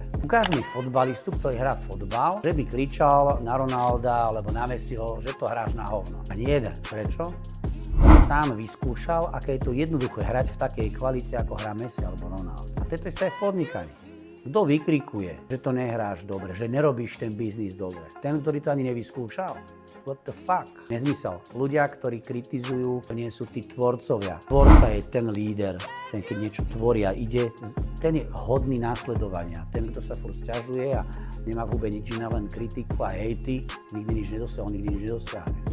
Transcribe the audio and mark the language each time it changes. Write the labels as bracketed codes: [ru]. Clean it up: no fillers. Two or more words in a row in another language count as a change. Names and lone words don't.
[sk] Ukáž mi fotbalistu, ktorý hrá fotbal, že by kričal na Ronalda alebo na Messiho, že to hráš na hovno. Ani jeden. Prečo? On sám vyskúšal, aké je to jednoduché hrať v takej kvalite, ako hrá Messi alebo Ronaldo. A to je v podnikaní. Kto vykrikuje, že to nehráš dobre, že nerobíš ten biznis dobre? Ten, ktorý to ani nevyskúšal. [en] What the fuck? [sk] Nezmysel. Ľudia, ktorí kritizujú, to nie sú tí tvorcovia. Tvorca je ten líder, ten, keď niečo tvoria, ide, ten je hodný následovania. Ten, kto sa furt sťažuje a nemá vôbec nič iné, len kritiku a hejty, nikdy nič nedosiahol, nikdy nič nedosiahne.